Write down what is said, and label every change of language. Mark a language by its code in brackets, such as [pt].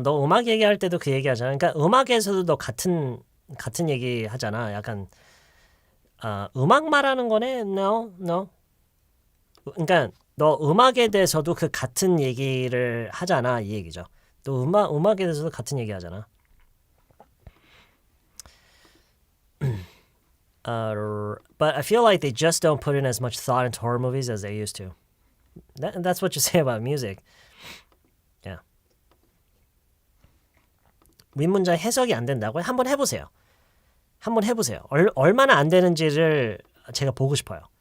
[ko] 너 음악 얘기할 때도 그 얘기하잖아. 그러니까 음악에서도 너 같은 얘기 하잖아. 약간 음악 말하는 거네? No. 그러니까 너 음악에 대해서도 그 같은 얘기를 하잖아. 이 얘기죠. 또 음악에 대해서도 같은 얘기 하잖아. [en] But I feel like they just don't put in as much thought into horror movies as they used to. That's what you say about music. Yeah. [ko] 윗문장 해석이 안 된다고요? 한번 해보세요. 얼마나 안 되는지를 제가 보고 싶어요.